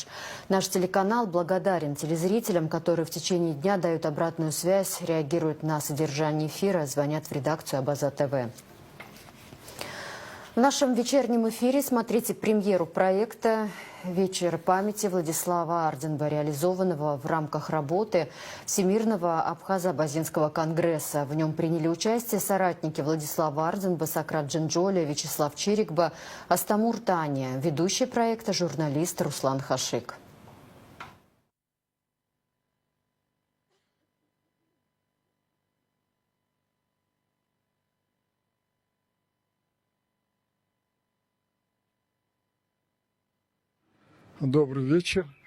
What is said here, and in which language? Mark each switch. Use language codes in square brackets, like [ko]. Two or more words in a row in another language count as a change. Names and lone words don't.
[ru] Наш телеканал благодарен телезрителям, которые в течение дня дают обратную связь, реагируют на содержание эфира, звонят в редакцию Абаза ТВ. В нашем вечернем эфире смотрите премьеру проекта «Вечер памяти Владислава Ардзинба», реализованного в рамках работы Всемирного Абхазо-Абазинского конгресса. В нем приняли участие соратники Владислава Ардзинба, Сократ Джинджоли, Вячеслав Чирикба, Астамур Таня, ведущий проекта журналист Руслан Хашик. Добрый вечер.